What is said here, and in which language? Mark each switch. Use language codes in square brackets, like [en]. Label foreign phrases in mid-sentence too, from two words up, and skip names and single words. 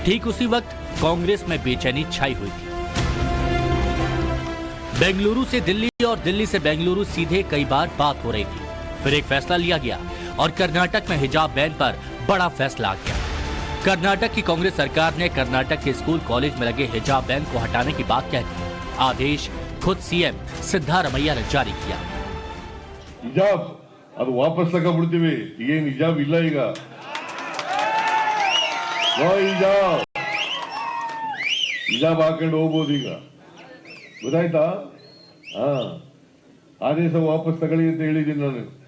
[hi] ठीक उसी वक्त कांग्रेस में बेचैनी छाई हुई थी। बेंगलुरु से दिल्ली और दिल्ली से बेंगलुरु सीधे कई बार बात हो रही थी। फिर एक फैसला लिया गया और कर्नाटक में हिजाब बैन पर बड़ा फैसला आ गया। कर्नाटक की कांग्रेस सरकार ने कर्नाटक के स्कूल कॉलेज में लगे हिजाब बैन को हटाने की बात कह दी। आदेश खुद सीएम सिद्धारमैया ने जारी किया। [kn] ಹಿಜಾಬ್ ಅದು ವಾಪಸ್ ತಗೊಂಡ್ಬಿಡ್ತೀವಿ, ಏನ್ ಹಿಜಾಬ್ ಇಲ್ಲ ಈಗ. ಹಿಜಾಬ್ ಹಾಕೊಂಡು ಹೋಗ್ಬೋದು ಈಗ, ಗೊತ್ತಾಯ್ತಾ? ಆದೇಶ ವಾಪಸ್ ತಗೊಳ್ಳಿ ಅಂತ ಹೇಳಿದ್ದೀನಿ ನಾನು.